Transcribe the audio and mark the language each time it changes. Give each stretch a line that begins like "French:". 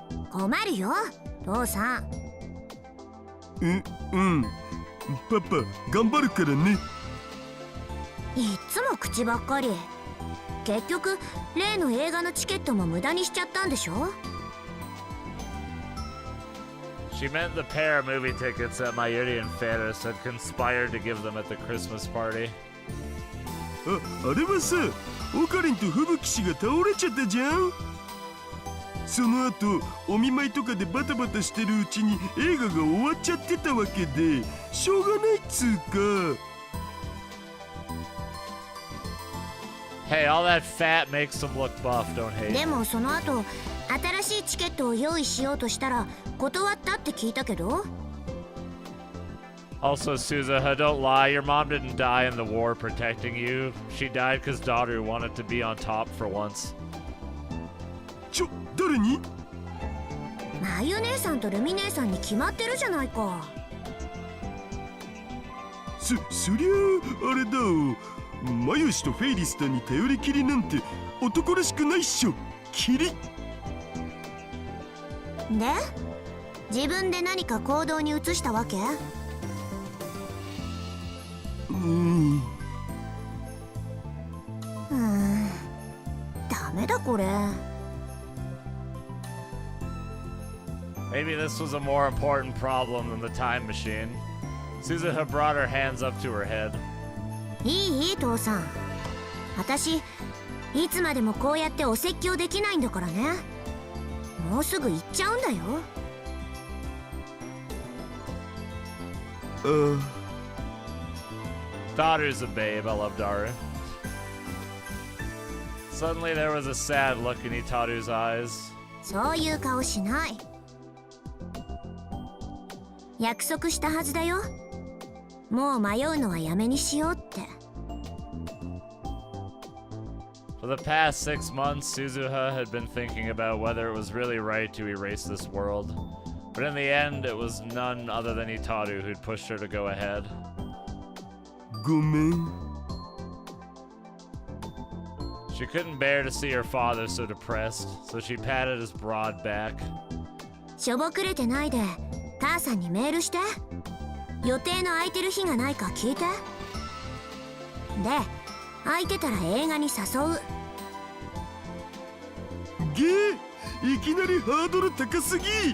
Japanese: 困るよ、父さん。うん。パパ、頑張るからね。いっつも口ばっかり。結局、例の映画のチケットも無駄にしちゃったんでしょ？
English: She meant the pair of movie tickets that Mayuri and Ferris had conspired to give them at the Christmas party.
Japanese: あれはさ、オカリンと吹雪氏が倒れちゃったじゃん。その後、お見舞いとかでバタバタしてるうちに映画が終わっちゃってたわけで、しょうがないっつうか。
English: Hey, all that fat makes them look buff, don't hate.
Japanese: でもその後新しいチケットを用意しようとしたら断ったって聞いたけど。
English: Also, Suzuha, don't lie. Your mom didn't die in the war protecting you. She died because Daru wanted to be on top for once.
Japanese: 誰に？まゆ姉さんとルミ姉さんに決まってるじゃないか。そりゃあれだ。マユシとフェイリスタに頼りきりなんて男らしくないっしょ。キリ。で自分で何か行動に移したわけ？ダメだこれ。
English: Maybe this was a more important problem than the time machine. Suzuha brought her hands up to her head.
Japanese: いい父さん。私いつまでもこうやってお説教できないんだからね。もうすぐ行っちゃうんだよ。
English: Daru's a babe. I love Daru. Suddenly there was a sad look in Itaru's eyes.
Japanese: そういう顔しない。約束したはずだよ。もう迷うのはやめにしようって。
English: For the past 6 months, Suzuha had been thinking about whether it was really right to erase this world. But in the end, it was none other than Itaru who'd pushed her to go ahead.
Japanese: ごめん。
English: She couldn't bear to see her father so depressed, so she patted his broad back.
Japanese: しょぼくれてないで母さんにメールして。予定の空いてる日がないか聞いて。で空いてたら映画に誘う。いきなりハードル高すぎ。